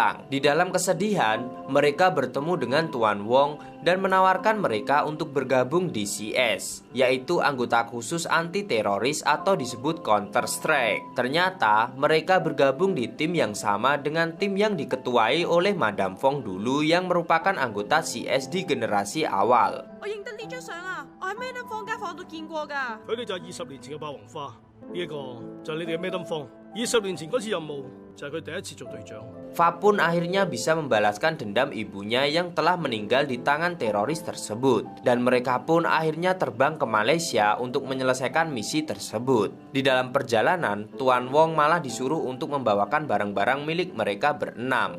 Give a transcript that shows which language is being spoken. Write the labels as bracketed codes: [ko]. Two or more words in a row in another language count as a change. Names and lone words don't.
[id] Di dalam kesedihan, mereka bertemu dengan Tuan Wong dan menawarkan mereka untuk bergabung di CS, yaitu anggota khusus anti-teroris atau disebut Counter-Strike. Ternyata, mereka bergabung di tim yang sama dengan tim yang diketuai oleh Madam Fong dulu yang merupakan anggota CS di generasi awal. [yue] 我認得呢張相啊，我喺 Madam 坊間房度見過㗎。佢哋就係20年前嘅霸王花，呢一個就係你哋嘅 Madam 方。20年前嗰次任務就係佢第一次做隊長。 [id] Fa pun akhirnya bisa membalaskan dendam ibunya yang telah meninggal di tangan teroris tersebut. Dan mereka pun akhirnya terbang ke Malaysia untuk menyelesaikan misi tersebut. Di dalam perjalanan, Tuan Wong malah disuruh untuk membawakan barang-barang milik mereka berenam.